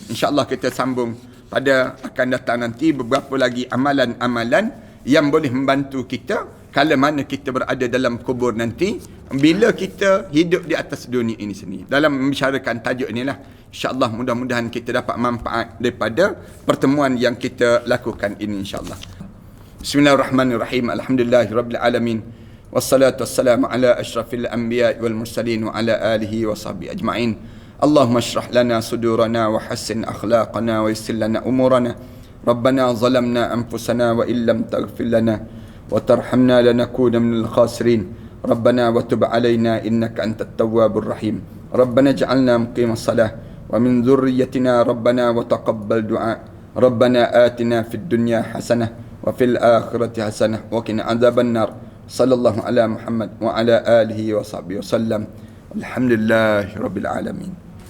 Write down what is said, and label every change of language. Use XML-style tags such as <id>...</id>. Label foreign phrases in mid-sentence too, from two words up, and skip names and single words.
<ms>InsyaAllah kita sambung pada akan datang nanti beberapa lagi amalan-amalan yang boleh membantu kita kala mana kita berada dalam kubur nanti, bila kita hidup di atas dunia ini sendiri. Dalam membicarakan tajuk inilah, insyaAllah mudah-mudahan kita dapat manfaat daripada pertemuan yang kita lakukan ini, insyaAllah.</ms> <ar>بسم الله الرحمن الرحيم. الحمد لله رب العالمين. والصلاة والسلام على أشرف الأنبياء والمرسلين وعلى آله وصحبه أجمعين. اللهم اشرح لنا صدورنا وحسن أخلاقنا ويسر لنا أمورنا. ربنا ظلمنا أنفسنا وإن لم تغفر لنا وترحمنا لنكونن من الخاسرين. ربنا وتب علينا إنك أنت التواب الرحيم. ربنا اجعلنا مقيمي الصلاة ومن ذرياتنا ربنا وتقبل دعاء. ربنا آتنا في الدنيا حسنة وفي الآخرة حسنة وقنا عذاب النار. صلى الله على محمد وعلى آله وصحبه وسلم. الحمد لله رب العالمين.</ar>